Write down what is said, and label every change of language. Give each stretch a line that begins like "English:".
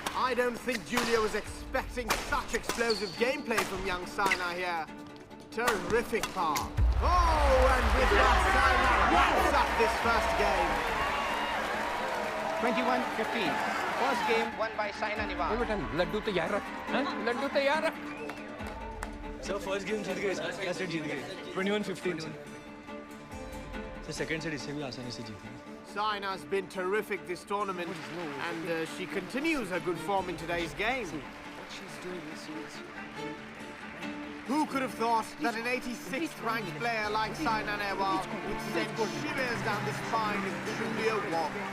English: I don't think Julia was expecting such explosive gameplay from young Saina here. Terrific power. Oh, and with that, Saina wraps up this first game. 21-15. First game won by Saina Nehwal.
Hindi: बेटा लड्डू तैयार रख, हाँ? लड्डू तैयार रख. Sir first game जीत गए, पहला set जीत गए 21-15 से. सर सेकंड सेट इससे भी आसानी से जीते.
English: Saina's been terrific this tournament, and she continues her good form in today's game. Who could have thought that an 86th ranked player like Saina Nehwal would send shivers down the spine of Julia Wong?